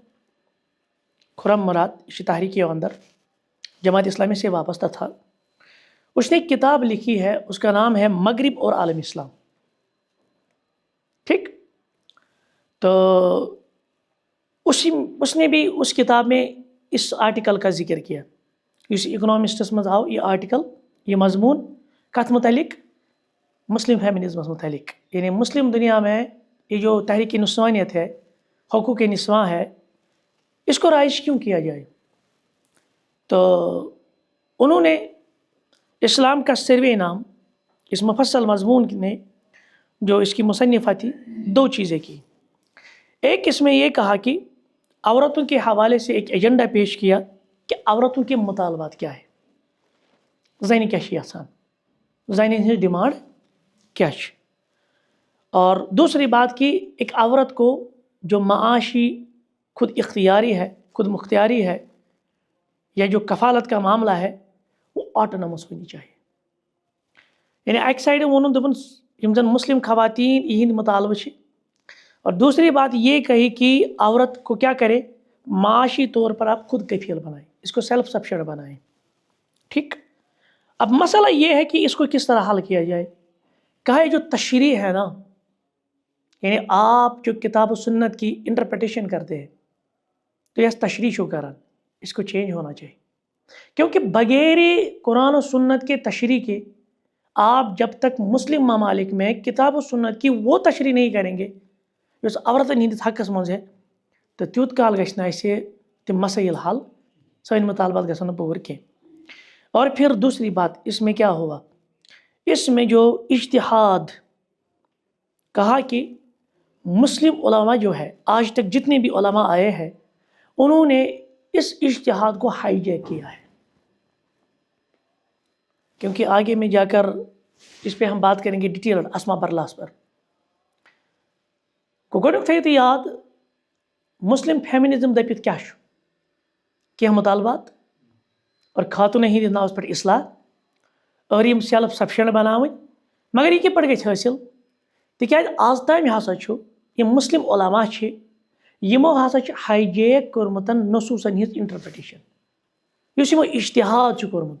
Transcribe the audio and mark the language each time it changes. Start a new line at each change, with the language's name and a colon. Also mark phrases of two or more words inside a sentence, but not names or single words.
Urdu: خرم مراد اس تحریک اندر جماعت اسلامی سے وابستہ تھا. اس نے ایک کتاب لکھی ہے، اس کا نام ہے مغرب اور عالم اسلام. ٹھیک، تو اس نے بھی اس کتاب میں اس آرٹیکل کا ذکر کیا.
Kashmiri: اس اکنامسٹس مز آو یہ آرٹیکل، یہ مضمون کت متعلق؟ مسلم فیمنزم متعلق.
Urdu: یعنی مسلم دنیا میں یہ جو تحریک نسوانیت ہے، حقوق نسواں ہے، اس کو رائج کیوں کیا جائے. تو انہوں نے اسلام کا سروے نام اس مفصل مضمون نے جو اس کی مصنفہ تھی، دو چیزیں کی. ایک اس میں یہ کہا کہ عورتوں کے حوالے سے ایک ایجنڈا پیش کیا کہ عورتوں کے مطالبات کیا ہے،
Kashmiri: زنہِ کیا چھِ یژھان، زنہِ ہٕنٛز ڈیمانڈ کیا چھِ.
Urdu: اور دوسری بات کی ایک عورت کو جو معاشی خود اختیاری ہے، خود مختاری ہے، یا جو کفالت کا معاملہ ہے، وہ آٹونومس ہونی چاہیے.
Kashmiri: یعنی اکہ سائڈ وونُن دوٚپُن یم زن مسلم خواتین یہند مطالبہ چھ.
Urdu: اور دوسری بات یہ کہی کہ عورت کو کیا کرے, معاشی طور پر آپ خود کفیل بنائیں, اس کو
English: self sufficient
Urdu: بنائیں. ٹھیک. اب مسئلہ یہ ہے کہ اس کو کس طرح حل کیا جائے. کہا جو تشریح ہے نا, یعنی آپ جو کتاب و سنت کی انٹرپریٹیشن کرتے ہیں تو یہ تشریح
Kashmiri: شو کرن,
Urdu: اس کو چینج ہونا چاہیے. کیونکہ بغیر قرآن و سنت کے تشریح کے آپ جب تک مسلم ممالک میں کتاب و سنت کی وہ تشریح نہیں کریں گے جو
Kashmiri: عورتن ہندس حقس مز
Urdu: ہے تو
Kashmiri: تیوت کال گژھِ نہٕ اسہِ تم مسائل حل, سن مطالبات گژھن نہٕ پوٗرٕ کینٛہہ.
Urdu: اور پھر دوسری بات اس میں کیا ہوا, اس میں جو اجتہاد کہا کہ مسلم علماء جو ہے آج تک جتنے بھی علماء آئے ہیں انہوں نے اس اجتہاد کو ہائی جیک کیا ہے. کیونکہ آگے میں جا کر اس پہ ہم بات کریں گے ڈیٹیل اسما برلاس پر.
Kashmiri: گۄڈنیُک تھٲیِو تُہۍ یاد, مسلم فیمنزم دپت کیا چھُ, کینٛہہ مطالبات اور خاتونن ہندِس ناوس پٮ۪ٹھ اصلاح اور یم
English: self sufficient
Kashmiri: بناوٕنۍ. مگر یہ کِتھ پٲٹھۍ گژھِ حٲصِل, تِکیازِ آز تام ہسا چھُ یم مسلم علماء چھِ یمو ہسا چھُ ہائی جیک کوٚرمُت نصوٗصن ہٕنٛز انٹرپریٹیشن, یُس یمو اجتہاد چھُ کوٚرمُت.